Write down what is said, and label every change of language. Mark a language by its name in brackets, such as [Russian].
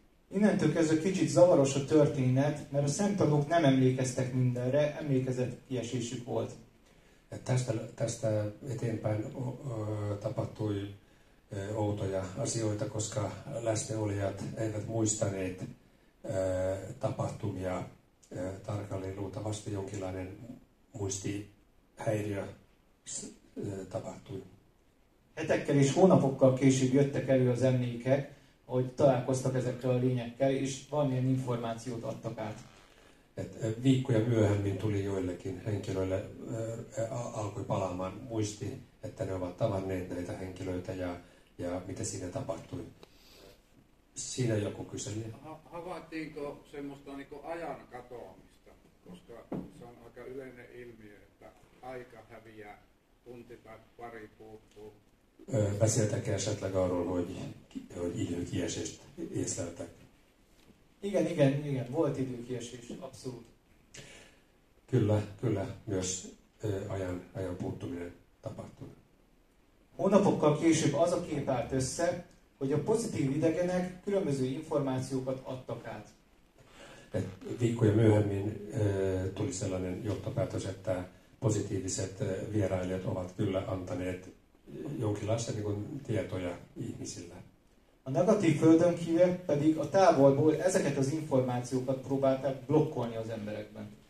[Hungarian] Innentől kezdve kicsit zavaros a történet, mert a szemtanúk nem emlékeztek mindenre, emlékezetkiesésük volt. [Finnish] Tästä eteenpäin tapahtui outoja asioita, koska läsnäolijat eivät muistaneet tapahtumia tarkalleen. Luultavasti jonkinlainen muistihäiriö tapahtui. [Hungarian] Hetekkel és hónapokkal később jöttek elő az emlékek, hogy találkoztak ezekkel a lényekkel, és valamilyen információt adtak át. [Finnish] Viikkoja myöhemmin tuli joillekin henkilöille, alkoi palaamaan muisti, että ne ovat tavanneet näitä henkilöitä ja mitä siinä tapahtui. Siinä joku kyseli. Havaittiinko semmoista niin ajan katoamista, koska se on aika yleinen ilmiö, että aika häviää, tunti tai pari puuttuu. [Hungarian] Beszéltek esetleg arról, hogy időkiesést észleltek? Igen, volt időkiesés, abszolút. [Finnish] Kyllä, myös ajan puuttuminen tapahtui. [Hungarian] Hónapokkal később az a kép állt össze, hogy a pozitív idegenek különböző információkat adtak át. [Finnish] Viikkoja myöhemmin tuli sellainen johtopäätös, että positiiviset vierailijat ovat kyllä antaneet jonkinlaisia niin tietoja ihmisille. [Hungarian] A negatív földönkívek pedig a távolból ezeket az információkat próbálták blokkolni az emberekben.